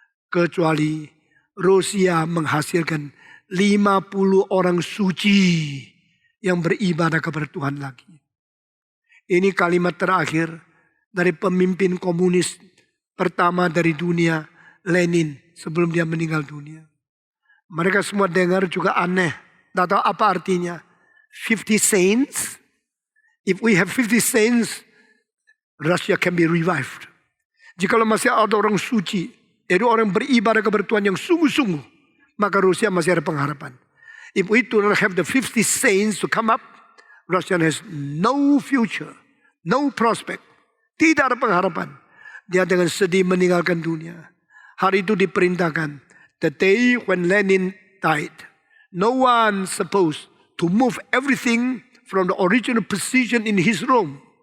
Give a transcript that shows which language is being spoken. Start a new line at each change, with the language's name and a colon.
Indonesian: Kecuali Rusia menghasilkan 50 orang suci yang beribadah kepada Tuhan lagi. Ini kalimat terakhir dari pemimpin komunis pertama dari dunia, Lenin, sebelum dia meninggal dunia. Mereka semua dengar juga aneh. Tidak tahu apa artinya. 50 saints.
English: If we have 50 saints, Russia can be revived.
Indonesian: Jikalau masih ada orang suci, yaitu orang beribadah kepada Tuhan yang sungguh-sungguh, maka Rusia masih ada pengharapan.
English: If we do not have the 50 saints to come up, Russia has no future, no prospect.
Indonesian: Tidak ada pengharapan. Dia dengan sedih meninggalkan dunia.
English: Hari itu diperintahkan, the day when Lenin died, no one supposed to move everything from the original position in his room.